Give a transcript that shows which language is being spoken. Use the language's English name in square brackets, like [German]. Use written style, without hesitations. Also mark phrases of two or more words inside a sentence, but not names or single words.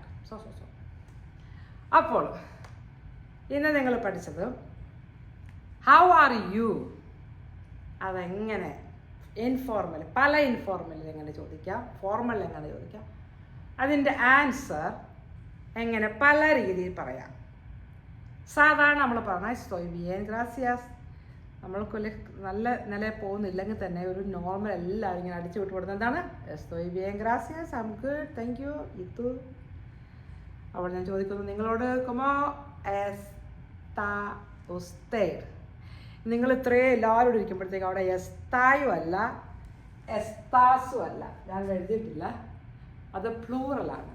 [Malayalam] സോ അപ്പോൾ ഇന്ന് നിങ്ങൾ പഠിച്ചത് [English] how are you. [Malayalam] അതെങ്ങനെ ഇൻഫോർമൽ, പല ഇൻഫോർമലിൽ എങ്ങനെ ചോദിക്കാം, ഫോർമൽ എങ്ങനെ ചോദിക്കാം, അതിൻ്റെ ആൻസർ എങ്ങനെ പല രീതിയിൽ പറയാം. സാധാരണ നമ്മൾ പറഞ്ഞാൽ [Spanish] estoy bien, gracias, [Malayalam] നമ്മൾക്കൊരു നല്ല നിലയിൽ പോകുന്നില്ലെങ്കിൽ തന്നെ ഒരു നോർമൽ എല്ലാവരും ഇങ്ങനെ അടിച്ചു വിട്ട് കൊടുക്കുന്നത് എന്താണ് [Spanish] estoy bien gracias [English] I am good thank you [Malayalam] ഇതു. അപ്പോൾ ഞാൻ ചോദിക്കുന്നു നിങ്ങളോട് [Spanish] cómo está usted. [Malayalam] നിങ്ങൾ ഇത്രയും എല്ലാവരും ഇരിക്കുമ്പോഴത്തേക്ക് അവിടെ എസ്തായും അല്ല എസ്താസും അല്ല, ഞാൻ എഴുതിയിട്ടില്ല, അത് പ്ലൂറലാണ്.